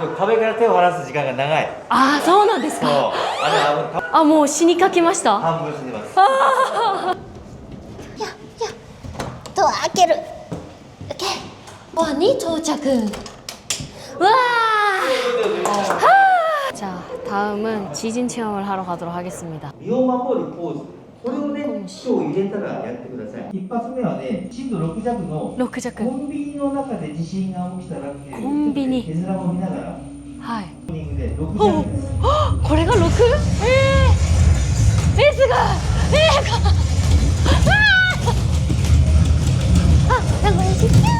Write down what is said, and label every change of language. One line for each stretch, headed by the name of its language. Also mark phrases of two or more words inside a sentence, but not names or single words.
Japanese: 壁から手を離す時間が長い。あ、そうなんですそうか。あれあ、もう死にかけました。半分死んでます。ドア開ける。オッケー。ドアに到着。うわー。
Korean: 자, 다음은 지진 체험을 하러 가도록 하겠습니다.
Japanese: 身を守るポーズ。これをね、今日入れたらやってください。一発目はね、震度6弱の 6弱。コンビニの中で地震が起きたらっていうコンビニ絵面を見ながら、はい。モーニングで6弱です。これが 6？ すごいなんか嬉しい